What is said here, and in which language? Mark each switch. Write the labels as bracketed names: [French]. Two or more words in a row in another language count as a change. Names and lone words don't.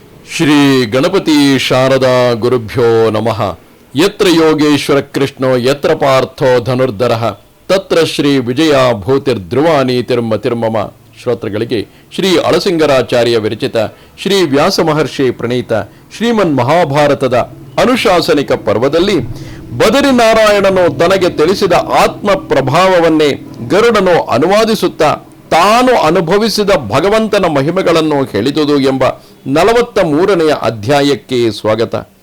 [Sanskrit] ಶ್ರೀ ಗಣಪತಿ ಶಾರದಾ ಗುರುಭ್ಯೋ ನಮಃ. ಯತ್ರ ಯೋಗೇಶ್ವರ ಕೃಷ್ಣೋ ಯತ್ರ ಪಾರ್ಥೋ ಧನುರ್ಧರಃ ತತ್ರ ಶ್ರೀ ವಿಜಯ ಭೂತಿರ್ಧ್ರುವಾನಿ ತಿರ್ಮಮ. [Kannada] ಶ್ರೋತೃಗಳಿಗೆ ಶ್ರೀ ಅಳಸಿಂಗರಾಚಾರ್ಯ ವಿರಚಿತ ಶ್ರೀ ವ್ಯಾಸ ಮಹರ್ಷಿ ಪ್ರಣೀತ ಶ್ರೀಮನ್ ಮಹಾಭಾರತದ ಅನುಶಾಸನಿಕ ಪರ್ವದಲ್ಲಿ ಬದರಿನಾರಾಯಣನು ತನಗೆ ತಿಳಿಸಿದ ಆತ್ಮ ಪ್ರಭಾವವನ್ನೇ ಗರುಡನು ಅನುವಾದಿಸುತ್ತಾ ತಾನು ಅನುಭವಿಸಿದ ಭಗವಂತನ ಮಹಿಮೆಗಳನ್ನು ಹೇಳಿದುದು ಎಂಬ 43ನೆಯ ಅಧ್ಯಾಯಕ್ಕೆ ಸ್ವಾಗತ.